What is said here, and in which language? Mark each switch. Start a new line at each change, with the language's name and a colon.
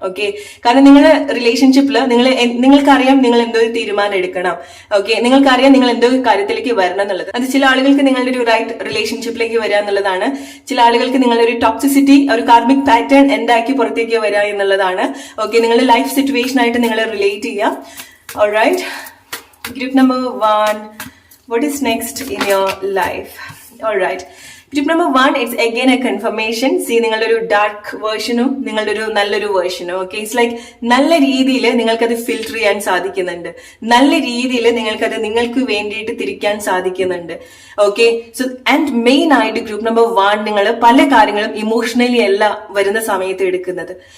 Malayalam: Okay, കാരണം നിങ്ങളുടെ റിലേഷൻഷിപ്പിൽ നിങ്ങൾക്കറിയാം നിങ്ങൾ എന്തോ ഒരു തീരുമാനം എടുക്കണം. ഓക്കെ, നിങ്ങൾക്കറിയാം നിങ്ങൾ എന്തോ കാര്യത്തിലേക്ക് വരണം എന്നുള്ളത്. അത് ചില ആളുകൾക്ക് നിങ്ങളുടെ ഒരു റൈറ്റ് റിലേഷൻഷിപ്പിലേക്ക് വരിക എന്നുള്ളതാണ്. ചില ആളുകൾക്ക് നിങ്ങളുടെ ഒരു ടോക്സിസിറ്റി, ഒരു കാർമിക് പാറ്റേൺ എന്താക്കി പുറത്തേക്ക് വരിക എന്നുള്ളതാണ്. ഓക്കെ, നിങ്ങളുടെ ലൈഫ് സിറ്റുവേഷൻ ആയിട്ട് നിങ്ങൾ റിലേറ്റ് ചെയ്യുക.
English: Alright, group number 1, what is next in your life? Alright, group number 1, it's again a confirmation.
Malayalam: C, നിങ്ങളുടെ ഒരു ഡാർക്ക് വേർഷനും നിങ്ങളുടെ ഒരു നല്ലൊരു വേർഷനും. ഓക്കെ, ഇറ്റ്സ് ലൈക്ക് നല്ല രീതിയിൽ നിങ്ങൾക്കത് ഫിൽട്ടർ ചെയ്യാൻ സാധിക്കുന്നുണ്ട്, നല്ല രീതിയിൽ നിങ്ങൾക്കത് നിങ്ങൾക്ക് വേണ്ടിയിട്ട് തിരിക്കാൻ സാധിക്കുന്നുണ്ട്. ഓക്കെ, സോ ആൻഡ് മെയിൻ ആയിട്ട് ഗ്രൂപ്പ് നമ്പർ 1 നിങ്ങൾ പല കാര്യങ്ങളും ഇമോഷണലി അല്ല വരുന്ന സമയത്ത് എടുക്കുന്നത്.